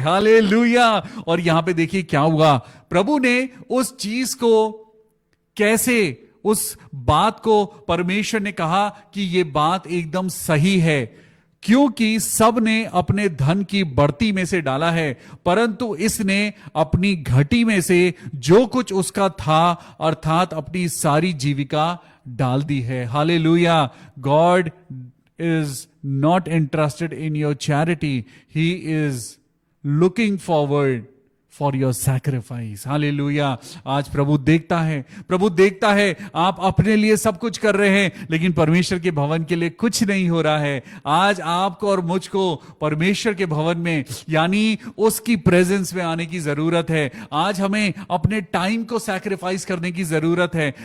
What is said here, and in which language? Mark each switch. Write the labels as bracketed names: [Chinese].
[Hindi] Hallelujah. और यहां पे देखिए क्या हुआ, प्रभु ने उस चीज को कैसे, उस बात को परमेश्वर ने कहा कि यह बात एकदम सही है, क्योंकि सब ने अपने धन की बढ़ती में से डाला है, परंतु इसने अपनी घटी में से जो कुछ उसका था अर्थात अपनी सारी जीविका डाल दी है। Hallelujah. [English] God is not interested in your charity. He is looking forward for your sacrifice. [Hindi] Hallelujah. आज प्रभु देखता है, प्रभु देखता है आप अपने लिए सब कुछ कर रहे हैं लेकिन परमेश्वर के भवन के लिए कुछ नहीं हो रहा है। आज आपको और मुझको परमेश्वर के भवन में यानी उसकी प्रेजेंस में आने की जरूरत है। आज हमें अपने टाइम को सैक्रिफाइस करने की जरूरत है।